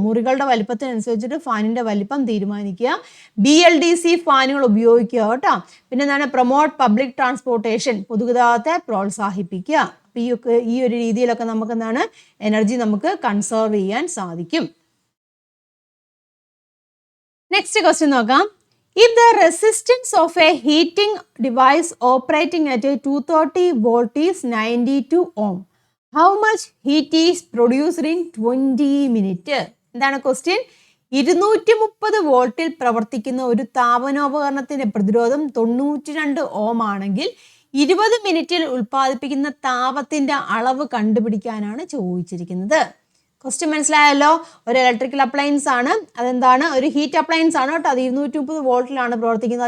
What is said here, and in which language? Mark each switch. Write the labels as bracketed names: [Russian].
[Malayalam] മുറികളുടെ വലിപ്പത്തിനനുസരിച്ചിട്ട് ഫാനിൻ്റെ വലിപ്പം തീരുമാനിക്കുക. BLDC ഫാനുകൾ ഉപയോഗിക്കുക കേട്ടോ. പിന്നെ എന്താണ്, [English] Promote public transportation. [Malayalam] പൊതുഗതാഗതത്തെ പ്രോത്സാഹിപ്പിക്കുക. ഈ ഒരു രീതിയിലൊക്കെ നമുക്ക് എന്താണ്, എനർജി നമുക്ക് കൺസേർവ് ചെയ്യാൻ സാധിക്കും. നെക്സ്റ്റ് ക്വസ്റ്റ്യൻ നോക്കാം. [English] If the resistance of a heating device operating at a 230 volt is 92 ohm, how much heat is produced in 20 minutes? [Malayalam] എന്താണ് ക്വസ്റ്റ്യൻ? 230 വോൾട്ടിൽ പ്രവർത്തിക്കുന്ന ഒരു താപനോപകരണത്തിന്റെ പ്രതിരോധം 92 ഓം ആണെങ്കിൽ 20 മിനിറ്റിൽ ഉൽപ്പാദിപ്പിക്കുന്ന താപത്തിന്റെ അളവ് കണ്ടുപിടിക്കാനാണ് ചോദിച്ചിരിക്കുന്നത്. ക്വസ്റ്റ്യൻ മനസ്സിലായല്ലോ. ഒരു ഇലക്ട്രിക്കൽ അപ്ലയൻസ് ആണ്, അതെന്താണ്, ഒരു ഹീറ്റ് അപ്ലയൻസ് ആണ് കേട്ടോ. അത് 230 വോൾട്ടിലാണ് പ്രവർത്തിക്കുന്നത്.